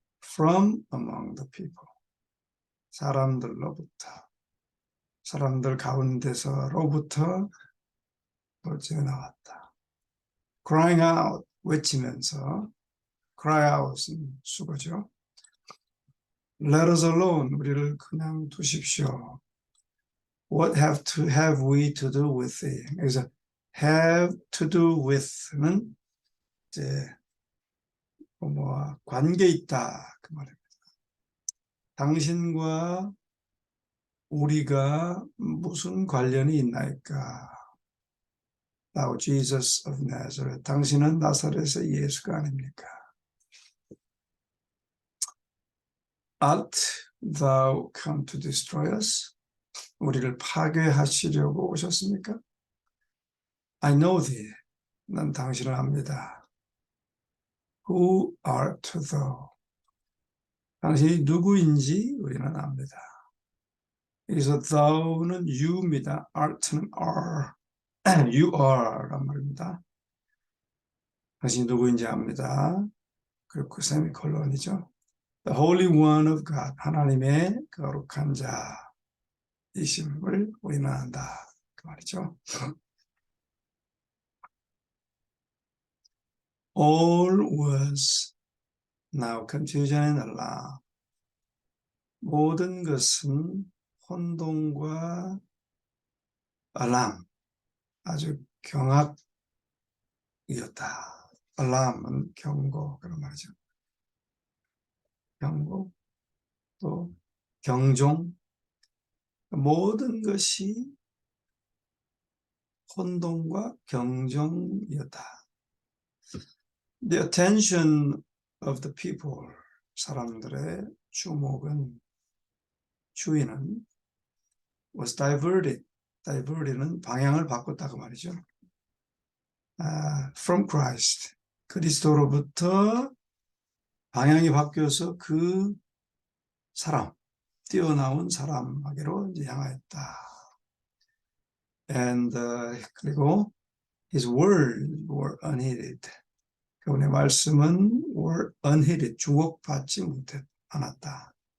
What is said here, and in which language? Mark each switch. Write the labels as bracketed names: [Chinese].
[English] From among the people, [Korean] 사람들로부터, 사람들 가운데서로부터 돌진해 나왔다. [English] Crying out, [Korean] 외치면서, cry out은 수거죠. [English] Let us alone, [Korean] 우리를 그냥 두십시오. [English] What have we to do with thee? [Korean] 그래서 have to do with는 이제 관계 있다 그 말입니다. 당신과 우리가 무슨 관련이 있나이까? [English] Thou Jesus of Nazareth, [Korean] 당신은 나사렛의 예수가 아닙니까? [English] Art thou come to destroy us? [Korean] 우리를 파괴하시려고 오셨습니까? [English] I know thee, [Korean] 난 당신을 압니다. [English] Who art thou? [Korean] 당신이 누구인지 우리는 압니다. 여기서 thou는 you입니다. art는 are, you are 란 말입니다. 당신이 누구인지 압니다. 그리고 세미콜론이죠. [English] The Holy One of God, [Korean] 하나님의 거룩한 자이심을 우리는 안다. 그 말이죠. [English] All was now confusion and alarm. [Korean] 모든 것은 혼동과 alarm, 아주 경악이었다. alarm은 경고 그런 말이죠. 경고, 또 경종, 모든 것이 혼동과 경종이었다. [English] The attention of the people, [Korean] 사람들의 주의는 [English] was diverted. [Korean] diverted는 방향을 바꿨다고 말이죠. [English] From Christ, [Korean] 그리스도로부터 방향이 바뀌어서 그 사람, 뛰어나온 사람에게로 향하였다. [English] And [Korean] 그리고 [English] his words were unheeded. [Korean] 그분의 말씀은 [English] were unheeded, [Korean] 주목받지 않았다.